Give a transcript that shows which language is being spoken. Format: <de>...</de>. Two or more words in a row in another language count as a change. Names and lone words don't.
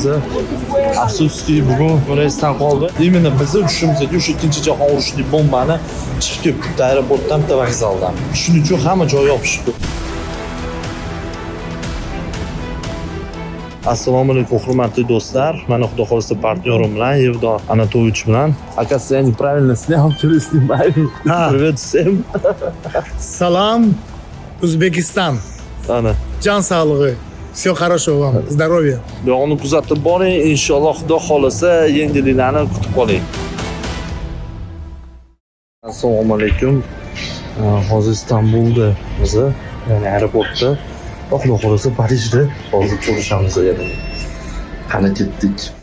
<uz>Afsuski, bugun reysdan qoldi. Imенно bizni uchishimizga o'sha ikkinchi jahon urushli bombani chiqib ketdi aeroportdan, bitta vokzaldan. Shuning uchun hamma joy yopishibdi. Assalomu alaykum, hurmatli do'stlar. Mana xudo xolisa partnyorim bilan, Yevdo Anatolovich bilan.</uz> <ru>Оказывается, я неправильно снял, снимаю. Привет всем. Салам, Узбекистан.</ru> <uz>Ana.</uz> <tr>Can sağlığı.</tr> <ru>Все хорошего вам. Здоровья.</ru> <uz>Buyog'ini kuzatib boring, inshaalloh xudo xolisa yangiliklarni kutib qoling. Assalomu alaykum. Hozir Istanbulda biz, ya'ni aeroportda, xudo xolisa Parijda hozir ko'rishamiz yana. Qani ketdik.</uz>